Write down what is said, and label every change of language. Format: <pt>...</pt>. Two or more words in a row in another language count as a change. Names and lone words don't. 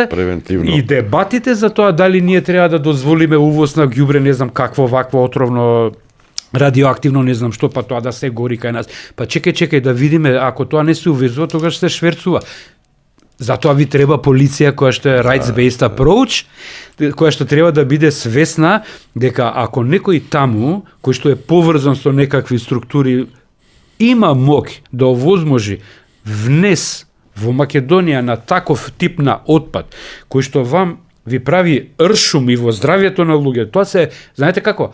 <mk>превентивно. И дебатите за тоа дали ние треба да дозволиме увоз на ѓубре, не знам какво вакво отровно радиоактивно, не знам што, па тоа да се гори кај нас. Па чекај да видиме, ако тоа не се увезува, тогаш се шверцува. Затоа ви треба полиција која што е</mk> <en>rights-based approach,</en> <mk>која што треба да биде свесна дека ако некој таму, кој што е поврзан со некакви структури, има моќ да овозможи внес во Македонија на таков тип на отпад, кој што вам ви прави ршум и во здравјето на луѓе, тоа се, знаете како?</mk>